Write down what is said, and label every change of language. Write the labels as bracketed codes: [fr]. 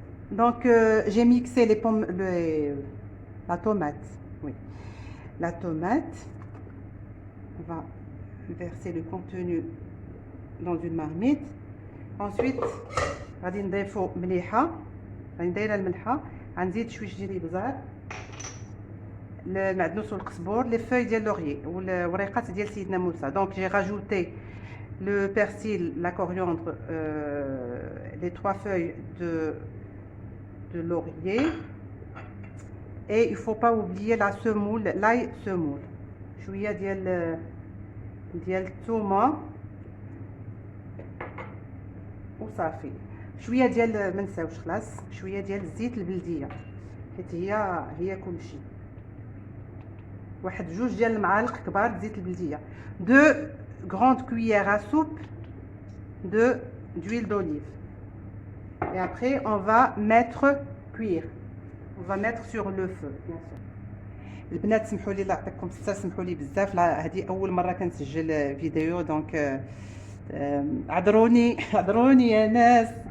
[fr] Donc j'ai mixé les pommes, la tomate. Oui, la tomate. On va verser le contenu dans une marmite. [ar] Ensuite غادي نضيفو مليحه، غادي ندير الملحه، غنزيد شويه ديال الابزار، المعدنوس والقزبور، لي فوي ديال لوريي والوريقات ديال سيدنا موسى. دونك [fr] j'ai rajouté le persil, la coriandre, les 3 feuilles de laurier, et il faut pas oublier la semoule, l'ail semoule, [ar] شويه ديال الثومه وصافي، شويه ديال ما نساوش خلاص شويه ديال الزيت البلديه، حيت هي كلشي. واحد 2 ديال المعالق كبار زيت البلديه، [fr] 2 grandes cuillères à soupe d'huile d'olive. Et après on va mettre cuire, on va mettre sur le feu bien sûr. [ar] البنات سمحوا لي، الله يعطيكم الصحه، سمحوا لي بزاف، هذه اول مره كنسجل فيديو، دونك عذروني يا ناس.